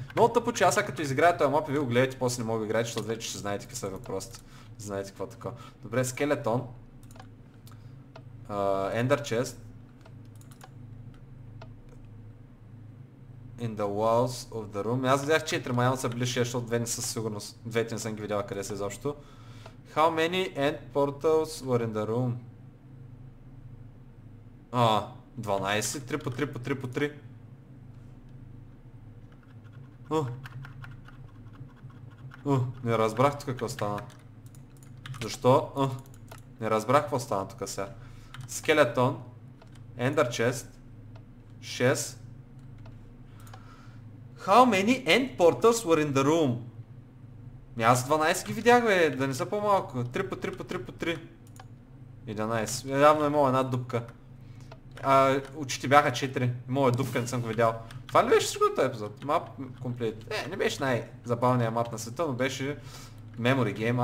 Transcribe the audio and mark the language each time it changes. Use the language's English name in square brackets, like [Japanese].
[Bulgarian] Много тъпо, че аз сега като изиграя този мап и ви го гледате, после не мога да играете, защото вече ще знаете какви са въпросите. Знаете какво такова. Добре, скелетон. Ender chest. [English] In the walls of the room. [Bulgarian] Аз видях 4, ма явно са били 6, защото 2 не са сигурност. Двете не съм ги видял къде са изобщо. [English] How many end portals were in the room? [Bulgarian] 12, 3 по 3 по 3 по 3. Не разбрах тук какво стана. Защо? Не разбрах какво стана тук сега. Скелетон. Ender chest. 6. [English] How many end portals were in the room? [Bulgarian] Аз 12 ги видях, бе, да не са по-малко. 3 по 3 по 3 по 3. 11. Явно е имало една дупка. Очите бяха 4. Имало е дупка, не съм го видял. Това ли беше всичко този епизод? Мап комплет. Не беше най-забавният мап на света, но беше Memory Game.